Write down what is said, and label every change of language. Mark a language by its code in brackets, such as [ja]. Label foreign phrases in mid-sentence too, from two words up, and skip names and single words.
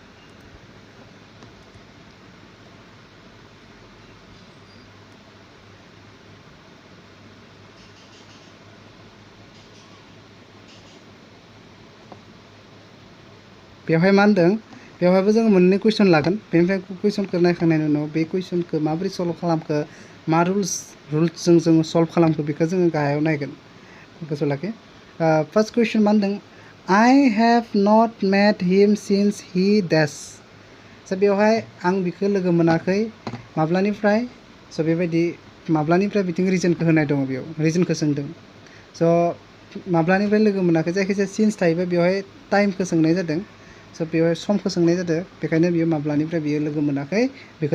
[brx] बेवहाय मा होनदों बेवहायबो जोङो मोननै कुइसन लागोन बेनिफ्राय कुइसनखौ नायखांनायनि उनाव बे कुइसनखौ माबोरै सल्भ खालामखो मा रुल्सजों जोङो सल्भ खालामखो बेखौ जोङो गाहायाव नायगोन गोसोआव लाखि [en] first question [brx] मा होनदों [en] I have not met him since he dash [brx] स' बेवहाय आं बिखौ लोगो मोनाखै माब्लानिफ्राय स' बेबायदि माब्लानिफ्राय बिथिं रिजनखौ होनाय दङ बेयाव रिजनखौ सोंदों स' माब्लानिफ्राय लोगो मोनाखै जायखिजाया सिन्स थायोबा बेवहाय टाइमखौ सोंनाय जादों स' बेवहाय समखौ सोंनाय जादों बेखायनो बियो माब्लानिफ्राय बियो लोगो मोनाखै बेखौ